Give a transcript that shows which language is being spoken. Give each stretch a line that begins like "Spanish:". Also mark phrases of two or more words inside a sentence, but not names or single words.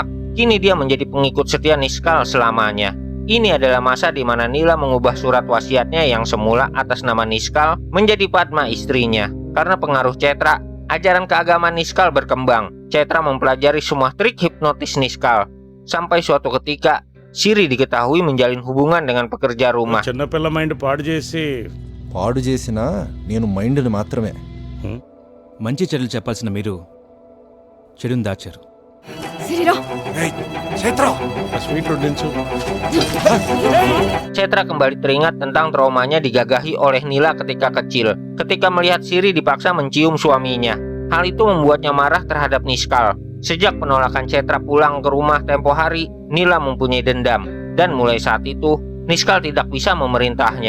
Indonesian: Kini dia menjadi pengikut setia Niskal selamanya. Ini adalah masa di mana Nila mengubah surat wasiatnya yang semula atas nama Niskal menjadi Padma istrinya. Karena pengaruh Cetra, ajaran keagamaan Niskal berkembang. Cetra mempelajari semua trik hipnotis Niskal. Sampai suatu ketika, Siri diketahui menjalin hubungan dengan pekerja rumah.
Telugu: చిన్నపిల్ల మైండ్ పాడు చేసి పాడు చేసినా నేను మైండ్ని మాత్రమే. మంచి చెడులు చెప్పాల్సిన మీరు చెడుని దాచారు. స్వీట్ వడ్డించు.
Indonesian: Cetra kembali teringat tentang traumanya digagahi oleh Nila ketika kecil. Ketika melihat Siri dipaksa mencium suaminya. Hal itu membuatnya marah terhadap Niskal. Sejak penolakan Cetra pulang ke rumah tempo hari, Nila mempunyai dendam. Dan mulai saat itu, Niskal tidak bisa memerintahnya.